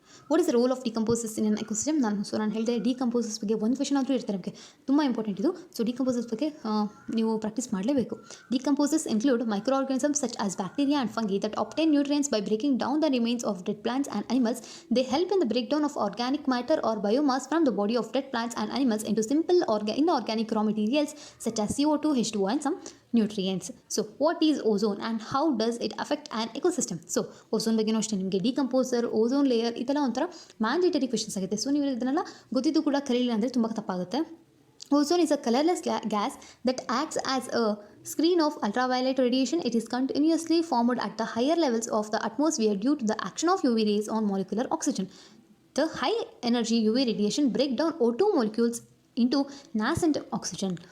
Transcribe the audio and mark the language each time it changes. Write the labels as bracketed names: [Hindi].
[English] What is the role of decomposers in an ecosystem? [Kannada] ನಾನು ಹೇಳಿದೆ decomposes ಬಗ್ಗೆ ಒಂದು ಕ್ವೆಶನ್ ಆದರೂ ಇರ್ತಾರೆ ನಮಗೆ, ತುಂಬ ಇಂಪಾರ್ಟೆಂಟ್ ಇದು. ಸೊ ಡಿಕಂಪೋಸಸ್ ಬಗ್ಗೆ ನೀವು ಪ್ರಾಕ್ಟೀಸ್ ಮಾಡಲೇಬೇಕು. [English] Decomposers include micro organisms such as bacteria and fungi that obtain nutrients by breaking down the remains of dead plants and animals. They help in the breakdown of organic matter or biomass from the body of dead plants and animals into simple inorganic raw materials such as CO2, H2O and some nutrients. So what is ozone and how does it affect an ecosystem? [Kannada] So ozone ಬಗ್ಗೆನೂ ಅಷ್ಟೇ ನಿಮಗೆ decomposer, ozone layer ಇದೆಲ್ಲ ಒಂಥರ mandatory questions ಆಗುತ್ತೆ. So ನೀವು ಇದನ್ನೆಲ್ಲ ಗೊತ್ತಿದ್ದು ಕೂಡ ಕಲಿಲ್ಲ ಅಂದರೆ ತುಂಬ ತಪ್ಪಾಗುತ್ತೆ. [English] Ozone is a colorless gas that acts as a screen of ultraviolet radiation. It is continuously formed at the higher levels of the atmosphere due to the action of UV rays on molecular oxygen. The high energy UV radiation break down O2 molecules into nascent oxygen.